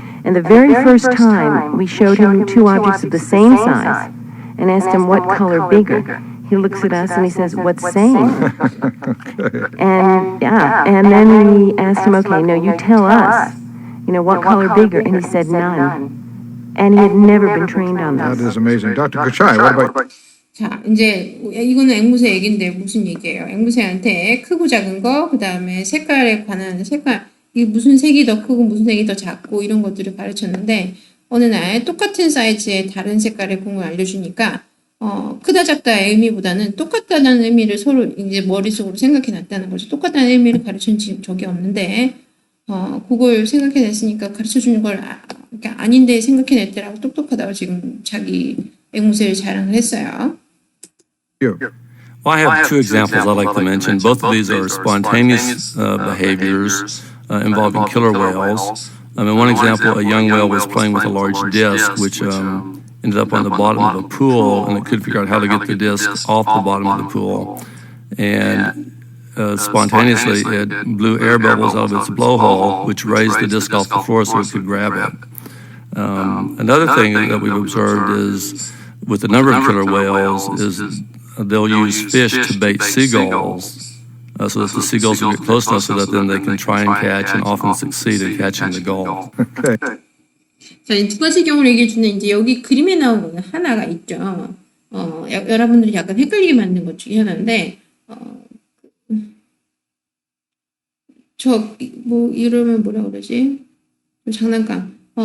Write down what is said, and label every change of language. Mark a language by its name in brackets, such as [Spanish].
[English] And the very first time we showed him two objects of the same size and asked him what color bigger, he looks at us and he says, "What's same?" And then we asked him, "Okay, no, you tell us, what color bigger?" And he said, "None." And he had never been trained on That this. is amazing. Dr. Kuchai, what about [Korean] 자, 이제 이거는 앵무새 얘기인데 무슨 얘기예요? 앵무새한테 크고 작은 거, 그 다음에 색깔에 관한 색깔, 이게 무슨 색이 더 크고 무슨 색이 더 작고 이런 것들을 가르쳤는데 어느 날 똑같은 사이즈의 다른 색깔의 공을 알려주니까 크다 작다의 의미보다는 똑같다는 의미를 서로 이제 머릿속으로 생각해 놨다는 거죠. 똑같다는 의미를 가르친 적이 없는데 그걸 생각해 냈으니까 가르쳐 주는 걸 그러니까 아닌데 생각해 냈더라고 똑똑하다고 지금 자기 앵무새를 자랑을 했어요. [English] you? Well, I have two examples I'd like to mention. Both of these are spontaneous behaviors involving killer whales. In one example, a young whale was playing with a large disc, which ended up on the bottom of a pool, and it couldn't figure out how to get the disc off the bottom of the pool. And spontaneously, it blew air bubbles out of its blowhole, which raised the disc off the floor so it could grab it. Another thing that we've observed is, with a number of killer whales, is they'll use fish to bait seagulls, so that the seagulls will get close enough so that then they can try and catch and often succeed in catching the gull. [Korean] 자, 이 두 가지 경우를 얘기해 주는 이제 여기 그림에 나오는 하나가 있죠. 여러분들이 약간 헷갈리게 만든 것 중에 하나인데, 이러면 뭐라 그러지? 장난감.